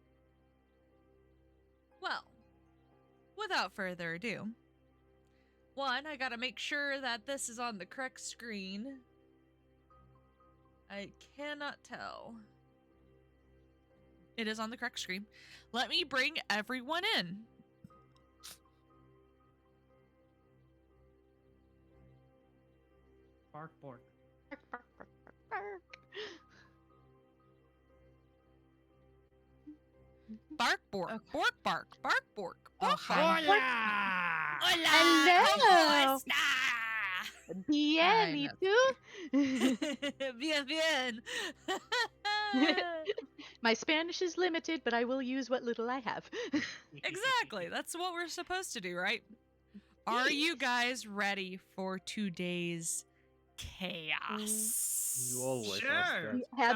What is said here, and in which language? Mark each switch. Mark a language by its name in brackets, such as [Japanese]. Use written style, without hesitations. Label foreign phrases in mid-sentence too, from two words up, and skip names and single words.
[English] Well, without further ado, one, I gotta make sure that this is on the correct screen. I cannot tell. It is on the correct screen. Let me bring everyone in. Bark, bark. Bark, bark, bark, bark, bark. Bark, bork, Okay. bork, bark, bark, bork. Oh, [Spanish] Hola! [English] Hello! [Spanish] ¿Cómo está? Bien, ¿y tú? Bien, bien. [English] My Spanish is limited, but I will use what little I have. Exactly. That's what we're supposed to do, right? Are you guys ready for today's chaos? You always Sure. ask that. Sounds like a